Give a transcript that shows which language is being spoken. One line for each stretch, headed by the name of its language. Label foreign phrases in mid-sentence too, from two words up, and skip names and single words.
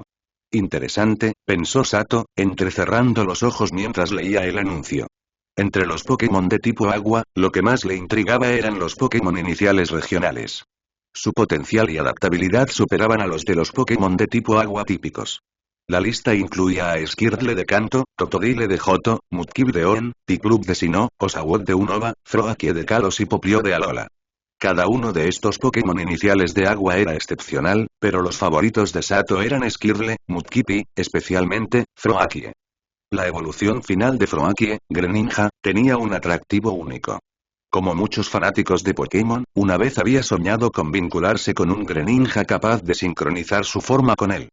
Spanish: Interesante, pensó Sato, entrecerrando los ojos mientras leía el anuncio. Entre los Pokémon de tipo agua, lo que más le intrigaba eran los Pokémon iniciales regionales. Su potencial y adaptabilidad superaban a los de los Pokémon de tipo agua típicos. La lista incluía a Skirtle de Kanto, Totodile de Johto, Mudkip de Hoenn, Piplup de Sinnoh, Oshawott de Unova, Froakie de Kalos y Poplio de Alola. Cada uno de estos Pokémon iniciales de agua era excepcional, pero los favoritos de Sato eran Skirtle, Mudkip y, especialmente, Froakie. La evolución final de Froakie, Greninja, tenía un atractivo único. Como muchos fanáticos de Pokémon, una vez había soñado con vincularse con un Greninja capaz de sincronizar su forma con él.